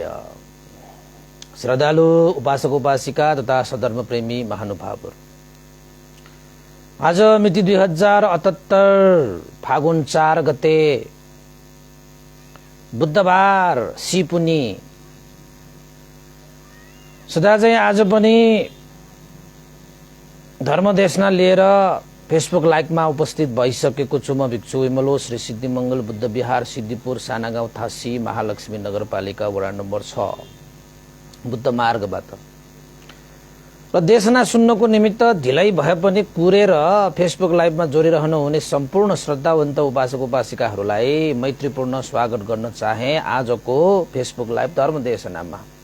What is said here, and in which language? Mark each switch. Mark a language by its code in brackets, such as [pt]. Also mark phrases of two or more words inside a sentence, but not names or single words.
[ne] श्रद्धालु उपासक उपासिका तथा सधर्म प्रेमी महानुभावहरु, आज मिति 2078 फागुन 4 गते बुधबार सिपुनी। सदा चाहिँ आज पनि धर्मदेशना लिएर फेसबुक लाइभमा उपस्थित भइसकेको छु। म भिक्षु विमलो श्री सिद्धिमंगल बुद्ध विहार सिद्धिपुर सानागाउँ थासी महालक्ष्मी नगरपालिका वडा नम्बर 6 बुद्ध मार्गबाट। र देशना सुन्नको निमित्त ढिलै भए पनि कुरेर फेसबुक लाइभमा जोडिरहनु हुने सम्पूर्ण श्रद्धावन्त उपासक उपासिकाहरूलाई मैत्रीपूर्ण स्वागत गर्न चाहे आजको फेसबुक लाइभ धर्मदेशनामा।